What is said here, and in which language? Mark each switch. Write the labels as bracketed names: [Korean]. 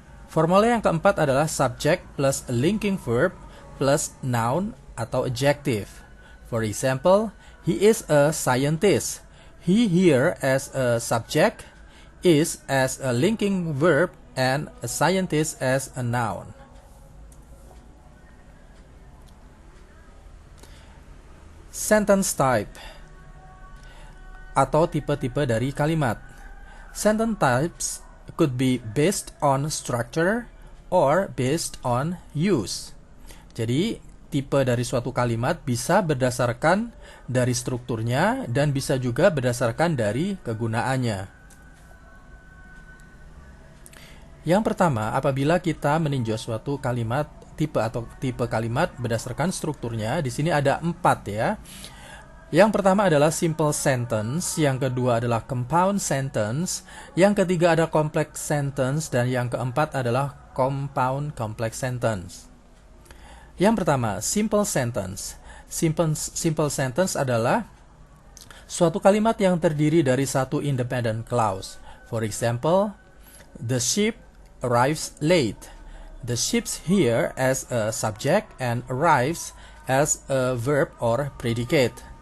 [Indonesian] Formula yang keempat adalah subject plus linking verb plus noun atau adjective. [English] For example, he is a scientist. He here as a subject, is as a linking verb, and a scientist as a noun. [Indonesian] Sentence type atau tipe-tipe dari kalimat. [English] Sentence types could be based on structure or based on use. [Indonesian] Jadi, tipe dari suatu kalimat bisa berdasarkan dari strukturnya dan bisa juga berdasarkan dari kegunaannya. Yang pertama, apabila kita meninjau suatu kalimat tipe kalimat berdasarkan strukturnya, di sini ada 4 ya. Yang pertama adalah simple sentence, yang kedua adalah compound sentence, yang ketiga ada complex sentence, dan yang keempat adalah compound complex sentence. Yang pertama, simple sentence. Simple sentence adalah suatu kalimat yang terdiri dari satu independent clause. [English] For example, the ship arrives late. The ship's here as a subject and arrives as a verb or predicate.